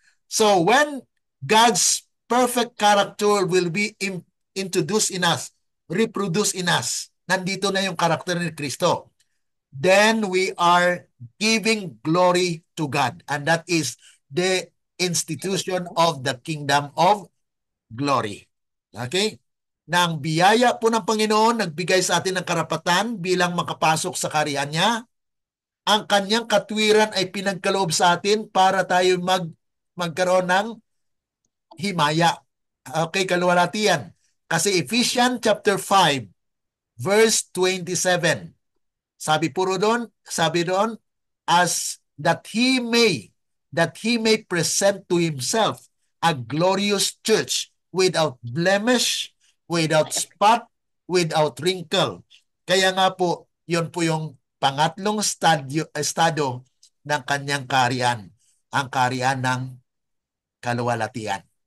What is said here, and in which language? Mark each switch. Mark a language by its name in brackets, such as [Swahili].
[English] So when God's perfect character will be introduced in us, reproduced in us, [Filipino] nandito na yung karakter ni Kristo, [English] then we are giving glory to God. And that is the institution of the kingdom of glory. Okay? [Filipino] Nang biyaya po ng Panginoon, nagbigay sa atin ng karapatan bilang makapasok sa kaharian niya, ang kanyang katwiran ay pinagkaloob sa atin para tayo magkaroon ng himaya. Okay, kaluwalhatian. [English] Kasi Ephesians chapter 5, verse 27, [Filipino] sabi doon, [English] as that he may present to himself a glorious church without blemish, without Ay, spot, without wrinkle. [Filipino] Kaya nga po, yun po yung pangatlong estado ng kanyang kaharian, ang kaharian ng kaluwalhatian.